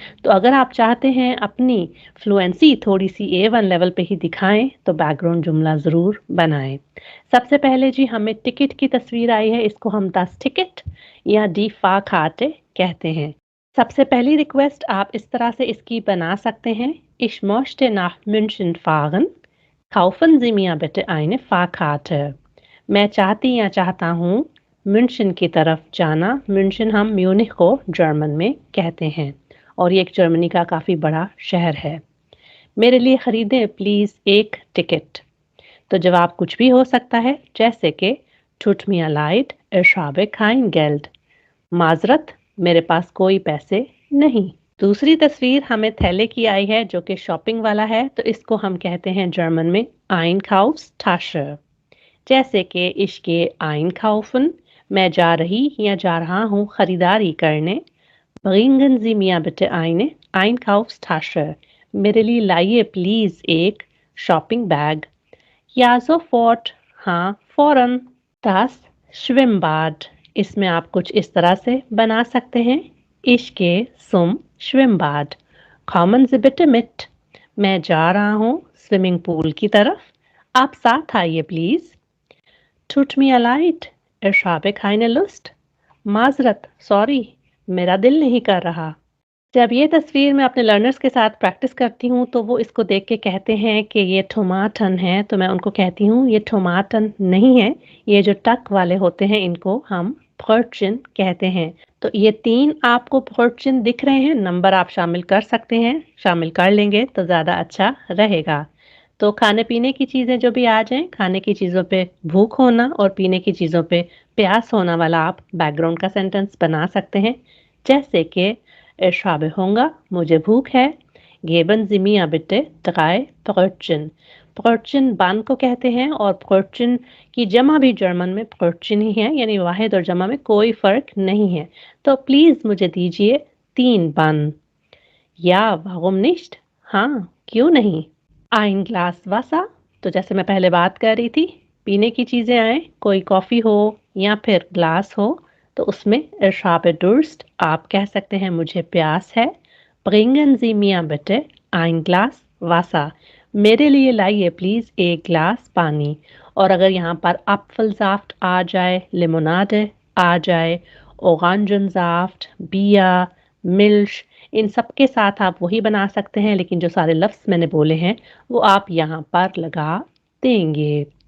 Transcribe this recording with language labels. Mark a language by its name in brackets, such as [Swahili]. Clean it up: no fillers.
[Hindi] तो अगर आप चाहते हैं अपनी फ्लुएंसी थोड़ी सी A1 लेवल पे ही दिखाएं तो बैकग्राउंड जुमला ज़रूर बनाएं। सबसे पहले जी हमें टिकट की तस्वीर आई है, इसको हम das Ticket या die Fahrkarte कहते हैं। सबसे पहली रिक्वेस्ट आप इस तरह से इसकी बना सकते हैं। [German] Ich möchte nach München fahren। Kaufen Sie mir bitte eine Fahrkarte। [Hindi] मैं चाहती या चाहता हूँ म्यूनशन की तरफ जाना। म्यूनशन हम म्यूनिख को जर्मन में कहते हैं और ये एक जर्मनी का काफ़ी बड़ा शहर है। मेरे लिए ख़रीदें प्लीज़ एक टिकट। तो जवाब कुछ भी हो सकता है जैसे कि [German] Tut mir leid, ich habe kein Geld। [Hindi] माजरत, मेरे पास कोई पैसे नहीं। दूसरी तस्वीर हमें थैले की आई है जो कि शॉपिंग वाला है, तो इसको हम कहते हैं जर्मन में Einkaufstasche। जैसे कि इश्के einkaufen, मैं जा रही या जा रहा हूँ खरीदारी करने। [German] Bringen Sie mir bitte eine Einkaufstasche। [Hindi] मेरे लिए लाइए प्लीज एक शॉपिंग बैग। [German] Ja sofort, [Hindi] हाँ फौरन। Das Schwimmbad, इसमें आप कुछ इस तरह से बना सकते हैं। [German] Ich gehe zum Schwimmbad। Kommen Sie bitte mit। [Hindi] मैं जा रहा हूँ स्विमिंग पूल की तरफ, आप साथ आइए please. [German] Tut mir leid, ich habe keine Lust। [Hindi] माजरत, सॉरी, मेरा दिल नहीं कर रहा। जब ये तस्वीर मैं अपने लर्नर्स के साथ प्रैक्टिस करती हूँ तो वो इसको देख के कहते हैं कि ये टोमाटन है, तो मैं उनको कहती हूँ ये टोमाटन नहीं है, ये जो टक वाले होते हैं इनको हम फॉर्चून कहते हैं। तो ये 3 आपको फॉर्चून दिख रहे हैं, नंबर आप शामिल कर सकते हैं, शामिल कर लेंगे तो ज़्यादा अच्छा रहेगा। तो खाने पीने की चीज़ें जो भी आ जाएं, खाने की चीज़ों पे भूख होना और पीने की चीज़ों पे प्यास होना वाला आप बैकग्राउंड का सेंटेंस बना सकते हैं। जैसे कि [German] Ich habe Hunger, [Hindi] मुझे भूख है। [German] Geben Sie mir bitte 3 Brötchen। [Hindi] Brötchen बन को कहते हैं और Brötchen की जमा भी जर्मन में Brötchen ही है, यानी वाहिद और जमा में कोई फर्क नहीं है। तो प्लीज मुझे दीजिए 3 बन। या [German] warum nicht, [Hindi] हाँ क्यों नहीं। Ein Glas Wasser, तो जैसे मैं पहले बात कर रही थी, पीने की चीजें आए, कोई कॉफी हो या फिर ग्लास हो तो उसमें [German] Ich habe Durst [Hindi] आप कह सकते हैं मुझे प्यास है। [German] Bringen Sie mir bitte ein Glas Wasser। [Hindi] मेरे लिए लाइए प्लीज एक ग्लास पानी। और अगर यहाँ पर Apfelsaft आ जाए, लिमोनाडे आ जाए, Orangensaft, बिया, मिल्क, इन सब के साथ आप वही बना सकते हैं, लेकिन जो सारे लफ्ज मैंने बोले हैं वो आप यहाँ पर लगा देंगे।